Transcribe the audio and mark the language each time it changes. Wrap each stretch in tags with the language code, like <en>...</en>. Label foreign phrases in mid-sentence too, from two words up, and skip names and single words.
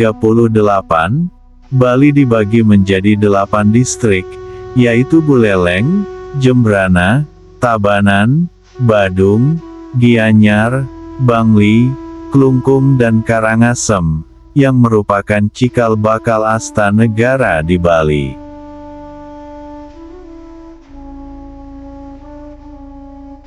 <id>Bali dibagi menjadi 8 distrik, yaitu Buleleng, Jembrana, Tabanan, Badung, Gianyar, Bangli, Klungkung dan Karangasem, yang merupakan cikal bakal asta negara di Bali.</id>